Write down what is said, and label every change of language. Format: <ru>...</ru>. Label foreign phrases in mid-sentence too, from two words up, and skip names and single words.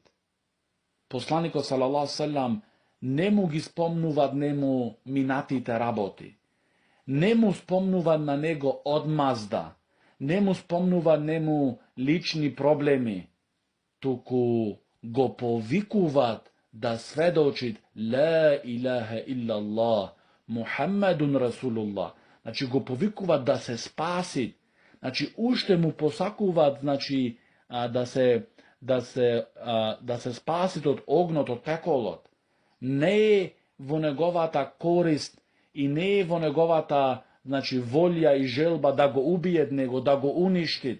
<mk>Посланикот</mk> <ar>صلى الله عليه وسلم</ar> <mk>не му ги спомнуваат нему минатите работи, не му спомнуваат на него одмазда, не му спомнуваат нему лични проблеми, туку го повикуваат да сведочит</mk> <ar>لا إله إلا الله، محمد رسول الله.</ar> <mk>Значи, го повикуваат да се спаси. Значи, уште му посакуваат, значи, да се спасит од огнот, од пеколот. Не е во неговата корист и не е во неговата, значи, волја и желба да го убиет него, да го уништит.</mk>